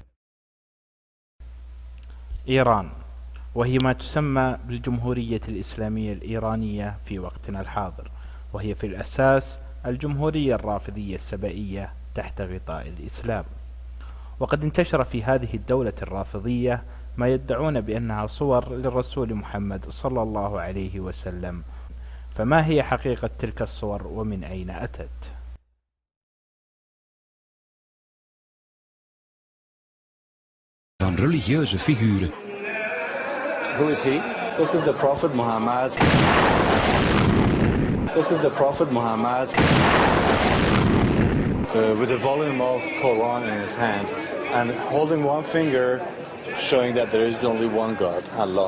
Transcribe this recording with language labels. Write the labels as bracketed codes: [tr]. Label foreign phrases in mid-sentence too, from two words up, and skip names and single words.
[ar] إيران، وهي ما تسمى بالجمهورية الإسلامية الإيرانية في وقتنا الحاضر، وهي في الأساس الجمهورية الرافضية السبائية تحت غطاء الإسلام. وقد انتشر في هذه الدولة الرافضية ما يدعون بأنها صور للرسول محمد صلى الله عليه وسلم، فما هي حقيقة تلك الصور ومن أين أتت؟ [nl] Van religieuze figuren. [en] Who is he? This is the Prophet Muhammad. This is the Prophet Muhammad with a volume of Quran in his hand and holding one finger showing that there is only one God, Allah.